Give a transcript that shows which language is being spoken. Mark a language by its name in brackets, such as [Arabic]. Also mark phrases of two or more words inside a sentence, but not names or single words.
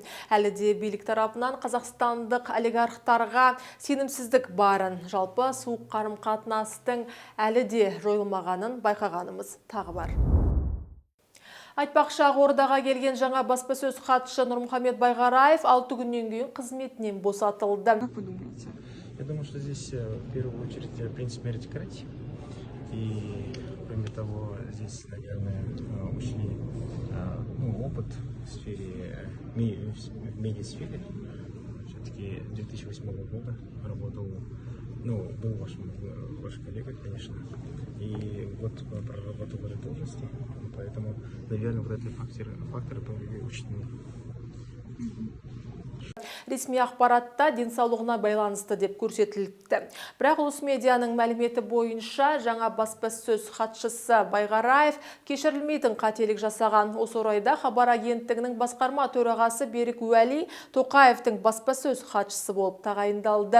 [Kazakh] Әлі де билік тарапынан қазақстандық олигархтарға сенімсіздік барын, жалпы суық қарым-қатынастың әлі де жойылмағанын байқағанымыз тағы бар. Айтпақшы, Ақордаға келген жаңа баспасөз хатшы Нұрмұхамед Байғараев 6 күннен кейін қызметінен босатылды. [Russian] Я думаю, что здесь в первую очередь принцип меритократии. И кроме того, здесь, наверное, учли опыт в сфере, в медиасфере. Все-таки 2008 года работал, был ваш коллега, конечно, и вот проработал в этой должности, поэтому, наверное, вот эти факторы были учтены. [Kazakh] Ресми ақпаратта денсаулығына байланысты деп көрсетілді. Бірақ ұлыс медианың мәліметі бойынша жаңа баспасөз хатшысы Байғараев кешірілмейтін қателік жасаған. Осы орайда хабар агенттігінің басқарма төрағасы Берік Уәли Тоқаевтың баспасөз хатшысы болып тағайындалды.